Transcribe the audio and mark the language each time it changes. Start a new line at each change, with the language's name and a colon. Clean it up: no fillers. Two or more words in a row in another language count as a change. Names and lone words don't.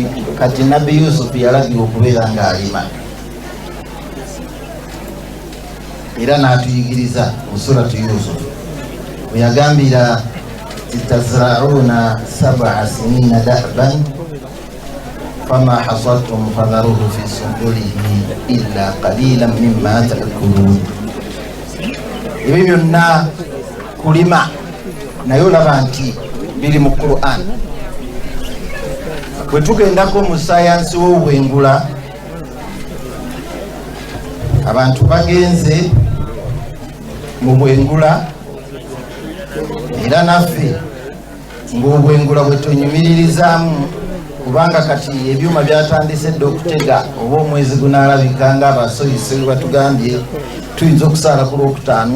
Ganda: Kati Nabbi Yusuf yalagira okubeera ng'alima era n'atuyigiriza mu suratu Yusuf bwe yagambira
Arabic: تزرعون سبع سنين دأبا فما حصدتم فذروه في سنبله إلا قليلا مما تأكلون.
Ganda: Ebyo byonna kulima naye olaba nti biri mu Qur'an. Bwe tugendako mu sayansi w'obwengula, abantu bagenze mu bwengula era naffe ng'obwengula bwe tunyumiririzaamu, kubanga kati ebyuma byatandise dde okutega oba omwezi gunaalabika ng'abasoyise batugambye tuyinza okusaala ku Lwokutaano.